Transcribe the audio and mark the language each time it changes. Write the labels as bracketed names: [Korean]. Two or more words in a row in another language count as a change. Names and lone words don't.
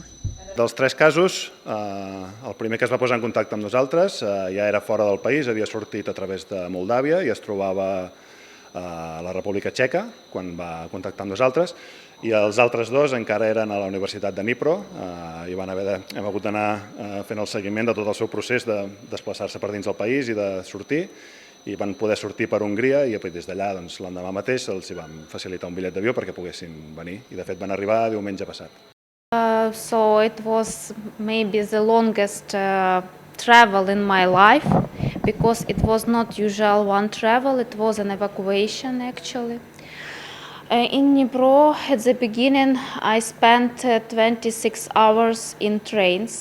[Catalan] Dels 3 casos, el primer que es va posar en contacte amb nosaltres ja era fora del país, havia sortit a través de Moldàvia i es trobava a la República Txeca quan va contactar amb nosaltres, i els altres 2 encara eren a la Universitat de Dnipro i hem hagut d'anar fent el seguiment de tot el seu procés de desplaçar-se per dins del país i de sortir, i van poder sortir per Hongria i des d'allà l'endemà mateix els vam facilitar un bitllet d'avió perquè poguessin venir, i de fet van arribar diumenge passat. [English] So it was maybe the longest travel in my life because it was not usual one travel, it was an evacuation actually. In Dnipro, at the beginning, I spent 26 hours in trains.